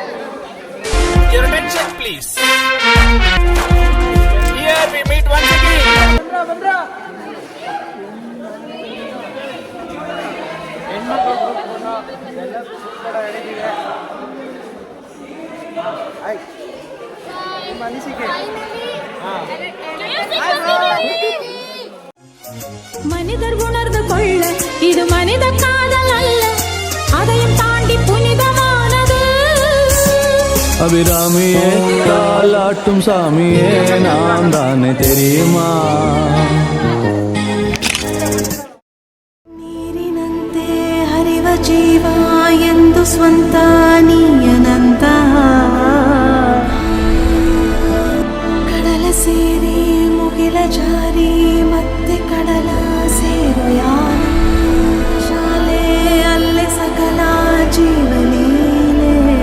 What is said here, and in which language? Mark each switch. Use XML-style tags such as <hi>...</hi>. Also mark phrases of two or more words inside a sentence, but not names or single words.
<kn>ಹೆಣ್ಮಕ್ಳು ಎಲ್ಲ ಸೂಪರ್ ಹೇಳಿದ್ದೀವಿ. ನಿಮ್ಮ ಅನಿಸಿಕೆ?</kn> <ta>மனிதர் உணர்ந்து கொள்ள இது மனித காதல் அல்ல, அதையும் தாண்டி புனிதமானது. அபிராமியே காலாட்டும் சாமியே நான் தானே தெரியுமா?</ta> <kn>ನೀರಿನಂತೆ ಹರಿವ ಜೀವ ಎಂದು ಸ್ವಂತ ನೀಯನಂತ, ಕಡಲ ಸೇರಿ ಮುಗಿಲ ಜಾರಿ ಮತ್ತೆ ಕಡಲ ಸೇರು ಯಾರು, ಶಾಲೆ ಅಲ್ಲೇ ಸಕಲ ಜೀವಲೀಲೆ.</kn>